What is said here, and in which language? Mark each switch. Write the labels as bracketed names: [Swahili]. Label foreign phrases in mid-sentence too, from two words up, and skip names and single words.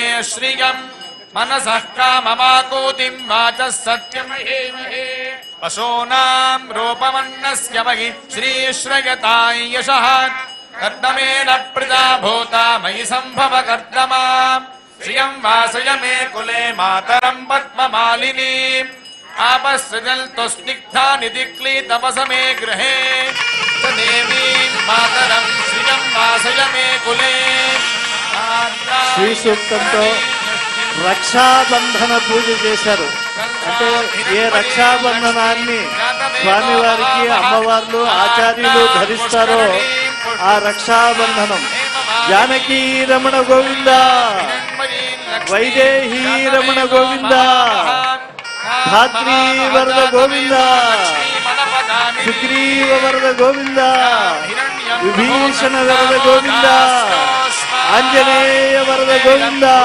[Sanskrit] श्रियम् मनसः काममाकूतिं वाचः सत्यमहेमहे पशूनां रूपमन्नस्य महि श्रीश्रयतां यशः कर्दमेन प्रजा भूता मयि सम्भव कर्दमाम् श्रियं वासय मे कुले मातरं पद्ममालिनीम् आपस्सृजन्तु स्निग्धानि दिक्लीतपस मे गृहे स देवीं मातरं श्रियं वासय मे कुले। [Telugu] శ్రీ సూక్తంతో రక్షాబంధన పూజ చేశారు. అంటే ఏ రక్షాబంధనాన్ని స్వామివారికి అమ్మవార్లు ఆచార్యులు ధరిస్తారో ఆ రక్షాబంధనం జానకీ రమణ గోవింద, వైదేహీ రమణ గోవింద, ధాత్రీ వరద గోవింద, సుగ్రీవ వరద గోవింద, విభీషణ వరద గోవింద, ఆంజనేయ వరద గోవింద.